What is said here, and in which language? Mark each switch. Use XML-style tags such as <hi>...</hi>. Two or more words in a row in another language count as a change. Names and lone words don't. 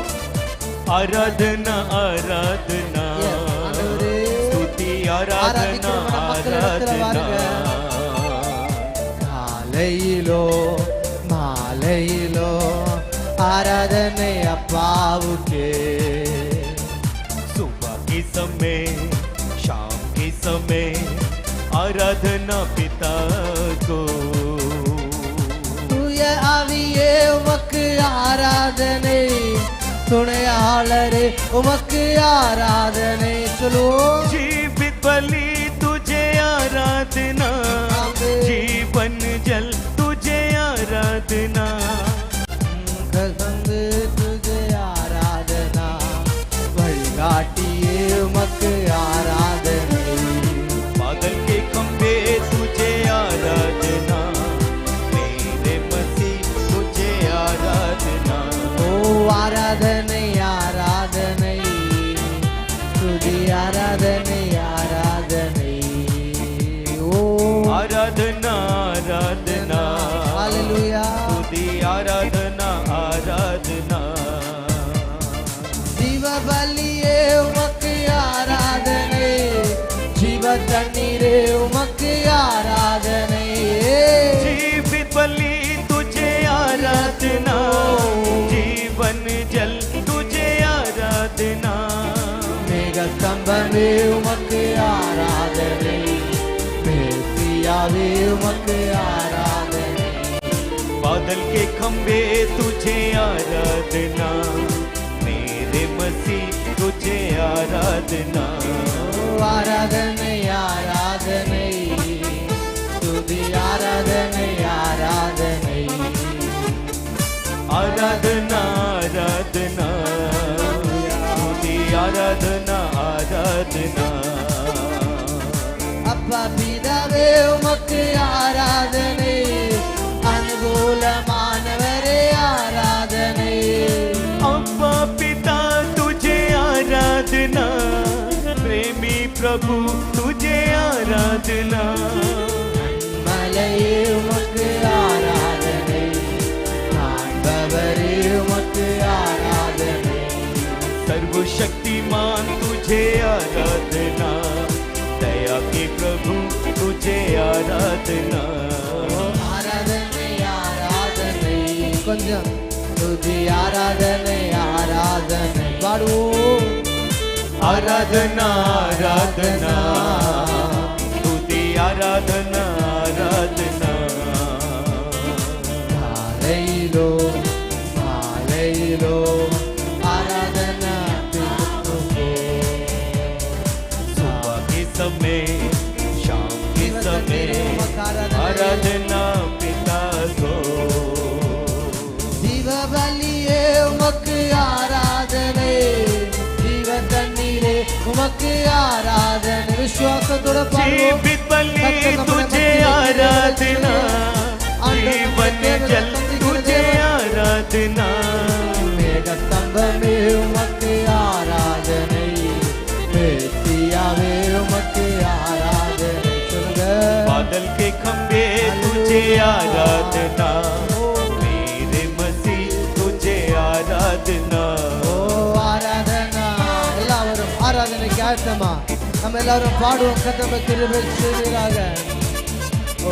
<ta>ஆராதனா ஆராதனா Yes, ஆண்டவரே. ஸ்துதி ஆராதனா ஆராதிக்கிற மக்களிடத்துல ஆராதனா வாருங்க. காலையிலோ மாலையிலோ ஆராதனை அப்பாவுக்கே.</ta> <hi>सुबह के समय शाम के समय आराधना पिता को</hi> <ta>தூய ஆவியே உமக்கு ஆராதனை, துணையாளரே உமக்கு ஆராதனை. சொல்லுவோம்.</ta> <hi>जीवित बलि तुझे आराधना आमीन। जीवन जल तुझे आराधना</hi> <ta>கசந்து துஜே ஆராதனா, வழிகாட்டியே உமக்கு ஆராதனை.</ta> <hi>बादल के खंभे तुझे आराधना मेरे मसीह तुझे आराधना</hi> <ta>ஓ ஆராதனை ஆராதனை, துதி ஆராதனை ஆராதனை. ஓ</ta> <hi>आराधना आराधना</hi> <ta>ஹalleluya.</ta> <hi>तुझी आराधना आराधना</hi> <ta>ஜீவ பலியே உமக்கு ஆராதனை, ஜீவ தண்ணீரே உமக்கு ஆராதனை.</ta> <hi>जीवित बलि तुझे आराधना जीवन जल तुझे आराधना</hi> <ta>மேக ஸ்தம்பமே உமக்கு ஆராதனை, மேசியாவே உமக்கு ஆராதனை.</ta> <hi>बादल के खंभे तुझे आराधना मेरे मसीह तुझे आराधना</hi> <ta>ஆராதனை ஆராதனை, துதி ஆராதனை ஆராதனை.</ta> <hi>आराधना आराधना तुझी आराधना आराधना</hi> <ta>அப்பா பிதாவே உமக்கு ஆராதனை, அனுகூலமானவரே ஆராதனை.</ta> <hi>अब्बा पिता तुझे आराधना प्रेमी प्रभु तुझे आराधना</hi> <ta>மலையே உமக்கு ஆராதனை, காண்பவரே உமக்கு ஆராதனை.</ta> <hi>सर्वशक्तिमान तुझे आराधना दया के प्रभु तुझे आराधना</hi> <ta>ஆராதனை ஆராதனை. கொஞ்சம் துதி ஆராதனை ஆராதனை பாடுவோம்.</ta> <hi>आराधना आराधना तुझी आराधना आराधना</hi> <ta>காலையிலோ மாலையிலோ ஆராதனா பிதாவுக்கே.</ta> <hi>सुबह के समय शाम के समय आराधना पिता को</hi> <ta>ஜீவ பலியே உமக்கு ஆராதனை, ஜீவ தண்ணீரே உமக்கு ஆராதனை. விசுவாசத்தோட பாடுவோம்.</ta> <hi>जीवित बलि तुझे आराधना जीवन जल तुझे आराधना</hi> <ta>மேக ஸ்தம்பமே உமக்கு ஆராதனை, மேசியாவே உமக்கு ஆராதனை. சொல்லுங்க.</ta> <hi>बादल के खंभे तुझे आराधना मेरे मसीह तुझे आराधना</hi> <ta>ஓ ஆராதனா. எல்லாரும் ஆராதனைக்கு ஆயத்தமா? நம்ம எல்லாரும் பாடுவோம். கர்த்தர் கிருபை செய்வீராக. ஓ</ta>